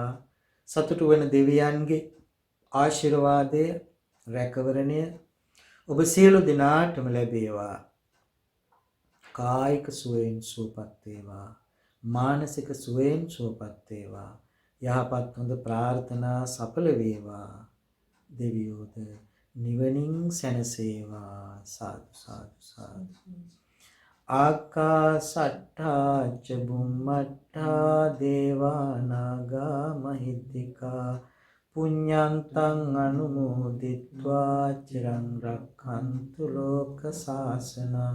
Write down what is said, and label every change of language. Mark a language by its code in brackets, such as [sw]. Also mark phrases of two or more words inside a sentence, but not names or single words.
[si] සතුටු වෙන දෙවියන්ගේ ආශිර්වාදය, රැකවරණය ඔබ සියලු දෙනාටම ලැබේවා. කායික සුවයෙන් සුවපත් වේවා, මානසික සුවයෙන් සුවපත් වේවා. යහපත් හොඳ ප්‍රාර්ථනා සඵල වේවා. දෙවියෝද නිවනින් සැනසේවා. සාදු සාදු සාදු. [pi] ආකාසට්ඨා ච බුම්මට්ඨා දේවා නාග මහිද්దికා පුඤ්ඤන්තං අනුමෝදිත්වා චිරං රක්ඛන්තු ලෝක සාසනං.